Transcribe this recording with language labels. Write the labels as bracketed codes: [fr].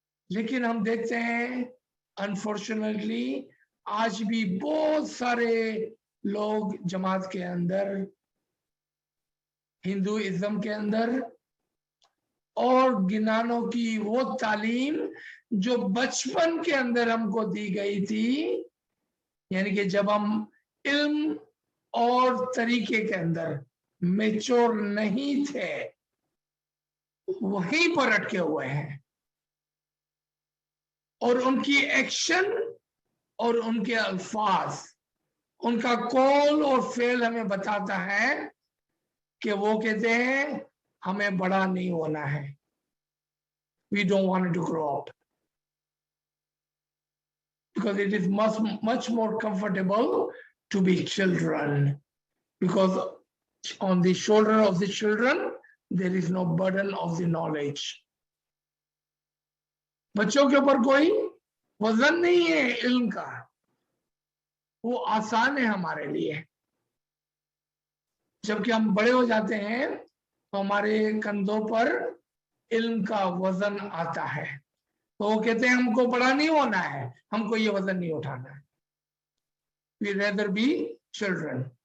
[hi] लेकिन हम देखते हैं अनफॉर्चुनेटली आज भी बहुत सारे लोग जमात के अंदर, हिंदुइज्म के अंदर, और गिनानों की वो तालीम जो बचपन के अंदर हमको दी गई थी, यानी कि जब हम इल्म और तरीके के अंदर मैच्योर नहीं थे, वहीं पर अटके हुए हैं। और उनकी एक्शन और उनके अल्फाज, उनका कौल और फेल हमें बताता है कि वो कहते हैं हमें बड़ा नहीं होना है, [en] we don't want to grow up because it is much more comfortable to be children, because on the shoulder of the children there is no burden of the knowledge. [hi] बच्चों के ऊपर कोई वजन नहीं है इल्म का, वो आसान है हमारे लिए। जबकि हम बड़े हो जाते हैं तो हमारे कंधों पर इल्म का वजन आता है, तो वो कहते हैं हमको बड़ा नहीं होना है, हमको ये वजन नहीं उठाना है, [en] we rather be children।